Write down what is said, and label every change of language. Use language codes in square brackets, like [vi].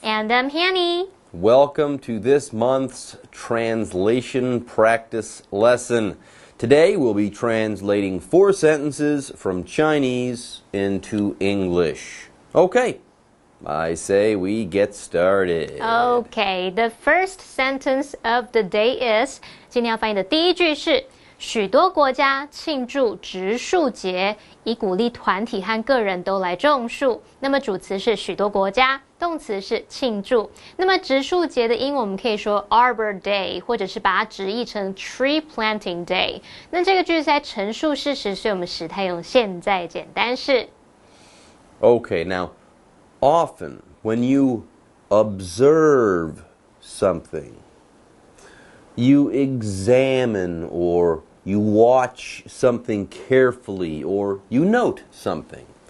[en] And I'm Hanny. Welcome to this month's translation practice lesson. Today we'll be translating 4 sentences from Chinese into English. Okay, I say we get started. Okay, the first sentence of the day is [zh] 今天要翻译的第一句是许多国家庆祝植树节，以鼓励团体和个人都来种树。那么主词是许多国家，动词是庆祝。那么植树节的英文我们可以说 Arbor Day， 或者是把它直译成 Tree Planting Day。那这个句子在陈述事实，所以我们时态用现在简单式。 [en] Okay, now often when you observe something, you examine or you watch something carefully or you note something.